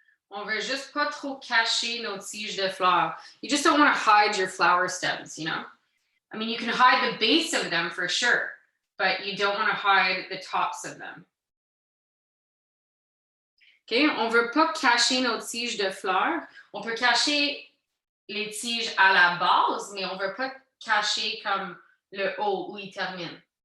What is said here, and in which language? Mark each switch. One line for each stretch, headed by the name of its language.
French: On veut juste pas trop cacher nos tiges de fleurs.
English: You just don't want to hide your flower stems, you know? I mean, you can hide the base of them for sure, but you don't want to hide the tops of them. OK?
French: On veut pas cacher nos tiges de fleurs. On peut cacher les tiges à la base, mais on veut pas cacher comme le haut où ils terminent.